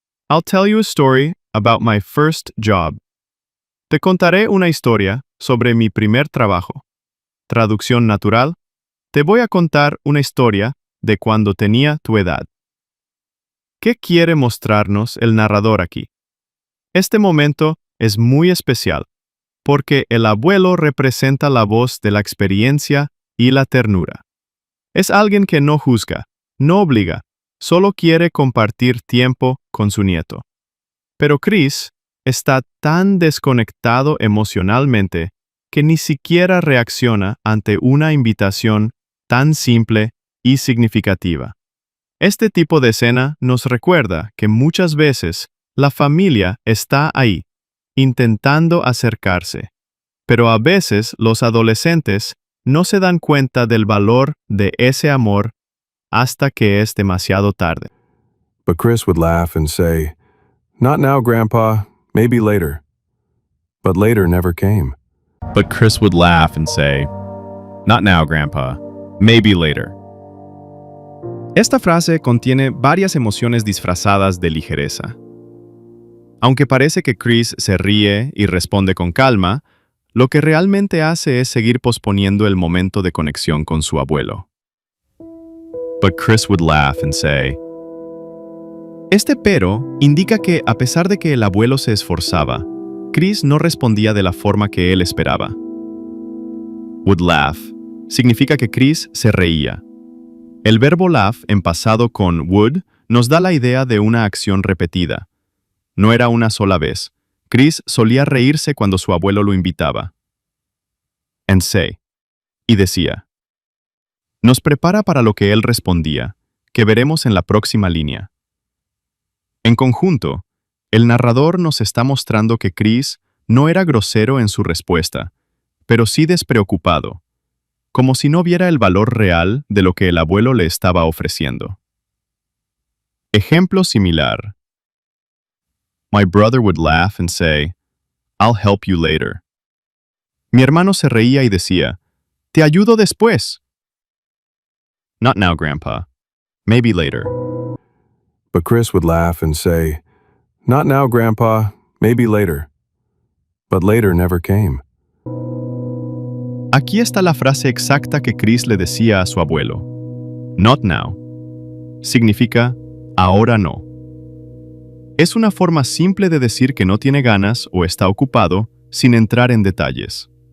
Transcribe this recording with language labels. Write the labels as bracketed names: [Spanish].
[English] I'll tell you a story about my first job. [Spanish] Te contaré una historia sobre mi primer trabajo. Traducción natural. Te voy a contar una historia de cuando tenía tu edad. ¿Qué quiere mostrarnos el narrador aquí? Este momento es muy especial, porque el abuelo representa la voz de la experiencia y la ternura. Es alguien que no juzga, no obliga, solo quiere compartir tiempo con su nieto. Pero Chris está tan desconectado emocionalmente que ni siquiera reacciona ante una invitación tan simple y significativa. Este tipo de escena nos recuerda que muchas veces la familia está ahí, intentando acercarse, pero a veces los adolescentes no se dan cuenta del valor de ese amor hasta que es demasiado tarde. [English] But Chris would laugh and say, "Not now, Grandpa, maybe later." But later never came. But Chris would laugh and say, "Not now, Grandpa. Maybe later." [Spanish] Esta frase contiene varias emociones disfrazadas de ligereza. Aunque parece que Chris se ríe y responde con calma, lo que realmente hace es seguir posponiendo el momento de conexión con su abuelo. [English] But Chris would laugh and say. [Spanish] Este pero indica que, a pesar de que el abuelo se esforzaba, Chris no respondía de la forma que él esperaba. [English] Would laugh [Spanish] significa que Chris se reía. El verbo laugh en pasado con would nos da la idea de una acción repetida. No era una sola vez. Chris solía reírse cuando su abuelo lo invitaba. [English] And say. [Spanish] Y decía. Nos prepara para lo que él respondía, que veremos en la próxima línea. En conjunto, el narrador nos está mostrando que Chris no era grosero en su respuesta, pero sí despreocupado, como si no viera el valor real de lo que el abuelo le estaba ofreciendo. Ejemplo similar. [English] My brother would laugh and say, "I'll help you later." [Spanish] Mi hermano se reía y decía, "Te ayudo después." [English] Not now, Grandpa. Maybe later. But Chris would laugh and say, "Not now, Grandpa, maybe later." But later never came. [Spanish] Aquí está la frase exacta que Chris le decía a su abuelo. [English] Not now. [Spanish] Significa, ahora no. Es una forma simple de decir que no tiene ganas o está ocupado sin entrar en detalles.